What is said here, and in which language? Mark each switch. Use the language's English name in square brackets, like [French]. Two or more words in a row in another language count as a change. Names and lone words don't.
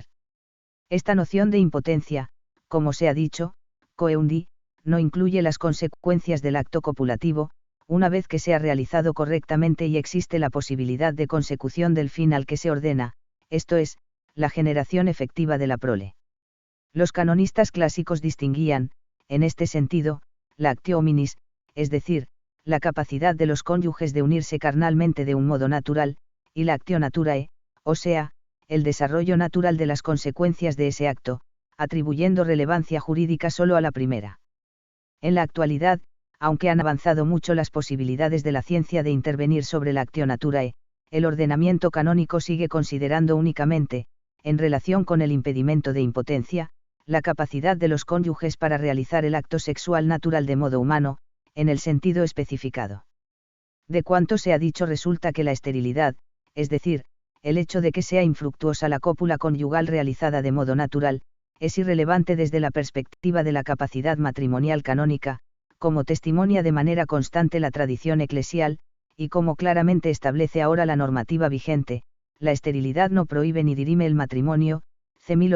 [Spanish] Esta noción de impotencia, como se ha dicho, coeundi, no incluye las consecuencias del acto copulativo, una vez que se ha realizado correctamente y existe la posibilidad de consecución del fin al que se ordena, esto es, la generación efectiva de la prole. Los canonistas clásicos distinguían, en este sentido, la [Latin] actio hominis, [Spanish] es decir, la capacidad de los cónyuges de unirse carnalmente de un modo natural, y la [Latin] actio naturae, [Spanish] o sea, el desarrollo natural de las consecuencias de ese acto, atribuyendo relevancia jurídica solo a la primera. En la actualidad, aunque han avanzado mucho las posibilidades de la ciencia de intervenir sobre la [Latin] actio naturae, [Spanish] el ordenamiento canónico sigue considerando únicamente, en relación con el impedimento de impotencia, la capacidad de los cónyuges para realizar el acto sexual natural de modo humano, en el sentido especificado. De cuanto se ha dicho resulta que la esterilidad, es decir, el hecho de que sea infructuosa la cópula conyugal realizada de modo natural, es irrelevante desde la perspectiva de la capacidad matrimonial canónica, como testimonia de manera constante la tradición eclesial, y como claramente establece ahora la normativa vigente, la esterilidad no prohíbe ni dirime el matrimonio, C.